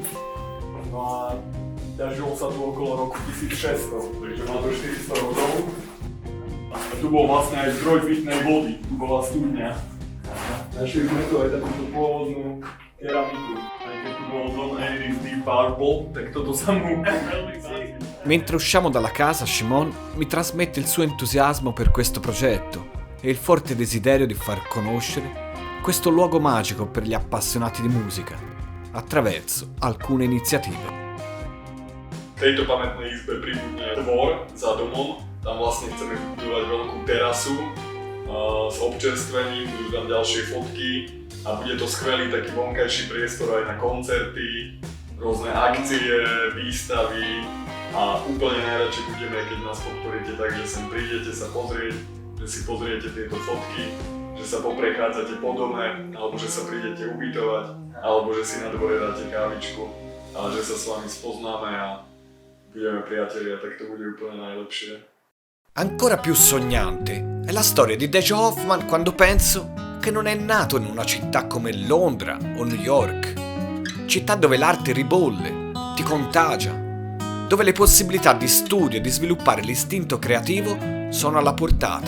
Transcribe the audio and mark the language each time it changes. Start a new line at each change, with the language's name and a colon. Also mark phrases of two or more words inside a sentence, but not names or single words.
Slovak: No a ťažilo sa tu okolo roku 1600, takže má to 400 rokov. A tu bol vlastne aj zdroj pitnej vody, tu bola studňa. Našli sme tu aj takúto pôvodnú keramiku. Aj keď tu bolo Don Airy's Deep Purple, tak toto sa mu veľmi páči.
Italian: Mentre usciamo dalla casa, Shimon mi trasmette il suo entusiasmo per questo progetto e il forte desiderio di far conoscere questo luogo magico per gli appassionati di musica attraverso alcune iniziative.
Slovak: V tejto pamätnej izbe pribudne dvor za domom, tam vlastne chceme vybudovať veľkú terasu s občerstvením, budú tam ďalšie fotky a bude to skvelý taký vonkajší priestor aj na koncerty, rôzne akcie, výstavy a úplne najradšej budeme, keď nás podporíte tak, že sem prídete sa pozrieť, že si pozriete tieto fotky, že sa poprechádzate po dome, alebo že sa prídete ubytovať, alebo že si na dvore dáte kávičku, ale že sa s vami spoznáme a budeme priatelia, tak to bude úplne najlepšie.
Italian: Ancora più sognante è la storia di Dejo Hoffman quando penso che non è nato in una città come Londra o New York, città dove l'arte ribolle, ti contagia, dove le possibilità di studio e di sviluppare l'istinto creativo sono alla portata.